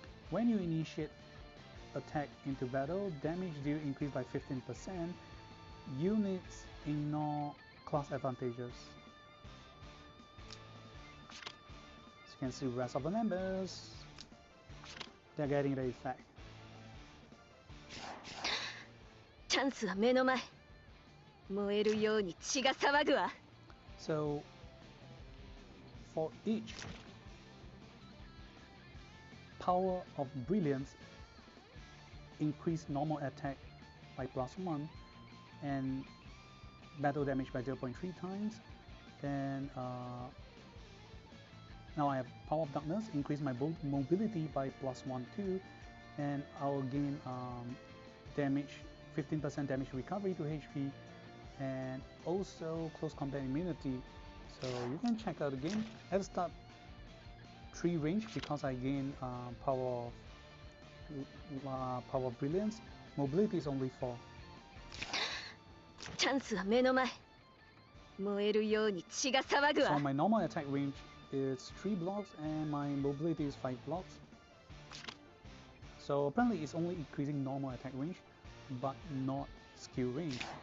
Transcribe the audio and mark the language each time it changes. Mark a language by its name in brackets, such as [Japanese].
[English] When you initiate attack into battle, damage deal increased by 15%. Units ignore class advantages. As you can see, the rest of the members, they're getting the effect. [Japanese] チャンスは目の前。燃えるように血が騒ぐわ。 [English] So for each power of brilliance, increase normal attack by +1 and battle damage by 0.3 times. Then now I have power of darkness, increase my mobility by +1 too, and I'll gain damage, 15% damage recovery to HP, and also close combat immunity. So you can check out the game. At the start 3 range because I gain power of brilliance. Mobility is only 4. [Japanese] チャンスは目の前。燃えるように血が騒ぐわ。 [English] So my normal attack range is 3 blocks and my mobility is 5 blocks. So apparently it's only increasing normal attack range, but not skill range.